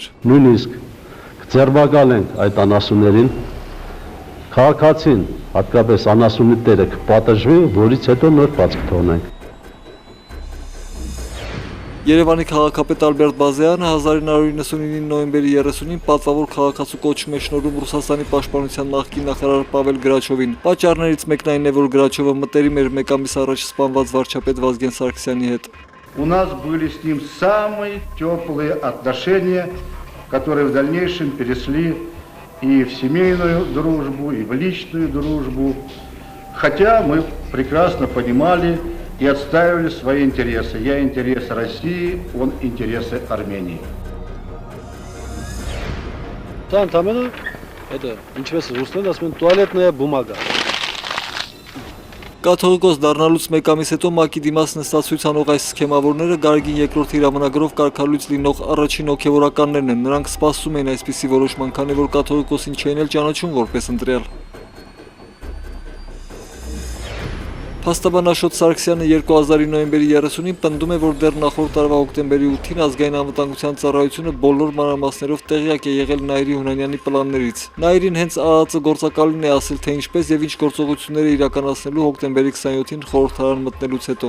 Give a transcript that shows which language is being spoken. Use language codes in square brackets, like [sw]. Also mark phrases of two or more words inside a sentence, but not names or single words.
[hy] Նույնիսկ կձերբակալենք այդ անասուններին, քաղաքացին, հատկապես անասունի տերը կպատժվի, որից հետո նոր բաց կթողնենք։ Երևանի քաղաքապետ Ալբերտ Բազեյանը 1999 նոյեմբերի 30-ին պատվավոր քաղաքացու կոչում է շնորհում Ռուսաստանի պաշտպանության նախկին նախարար Պավել Գրաչովին։ Պատճառներից մեկն այն է, որ Գրաչովը մտերիմ էր մեկ ամիս առաջ սպանված վարչապետ Վազգեն Սարգսյանի հետ։ [ru] У нас были с ним самые теплые отношения, которые в дальнейшем перешли и в семейную дружбу, и в личную дружбу. Хотя мы прекрасно понимали и отстаивали свои интересы. Я интересы России, он интересы Армении. Это, [hy] ինչպես ռուսներն ասում են, [ru] туалетная бумага։ [hy] Կաթողիկոս դառնալուց մեկ ամիս հետո ՄԱԿ-ի դիմաց նստած անող այս սքեմավորները Գարգին երկրորդի հրամանագրով կարգալույց լինող առաջին հոգևորականներն են։ Նրանք սպասում էին այսպիսի որոշման, քանի որ կաթողիկոսին չէին էլ ճանաչում որպես ընտրյալ։ Փաստաբան Աշոտ Սարգսյանը 2000 նոյեմբերի 30-ին պնդում է, որ դեռ նախորդ տարվա հոկտեմբերի 8-ին ազգային անվտանգության ծառայությունը բոլոր մանրամասներով տեղյակ է եղել Նայիրի Հունանյանի պլաններից։ Նայիրին հենց ԱԱԾ գործակալին է ասել, թե ինչպես եւ ինչ գործողություններ է իրականացնելու հոկտեմբերի 27-ին խորհրդարան մտնելուց հետո։